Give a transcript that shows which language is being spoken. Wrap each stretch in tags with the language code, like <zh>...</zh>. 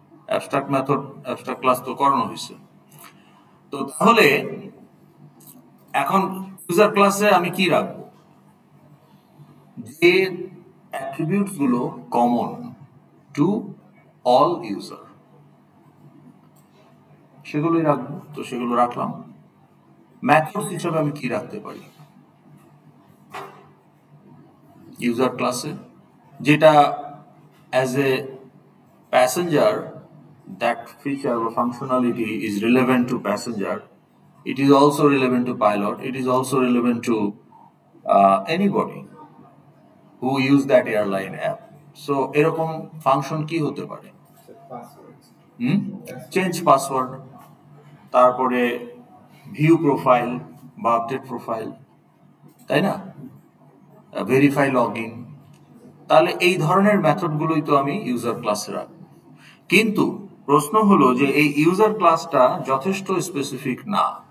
<bn>Abstract method, abstract class তো করানো হয়েছে। তো তাহলে এখন ইউজার ক্লাসে আমি কি রাখবো? যে অ্যাট্রিবিউটস গুলো কমন টু অল ইউজার সেগুলোই রাখবো, তো সেগুলো রাখলাম। মেথডস হিসেবে আমি কি রাখতে পারি ইউজার ক্লাসে,</bn> <en>যেটা as a passenger that feature or functionality is relevant to passenger, it is also relevant to pilot, it is also relevant to anybody who use that airline app.</en> <bn>So এরকম function কি হতে পারে? Change password, তারপরে view profile বা update profile, তাই না, verify login. তাহলে এই ধরনের মেথডগুলোই তো আমি ইউজার ক্লাসে রাখবো। কিন্তু প্রশ্ন হলো যে এই ইউজার ক্লাসটা যথেষ্ট স্পেসিফিক না।</bn>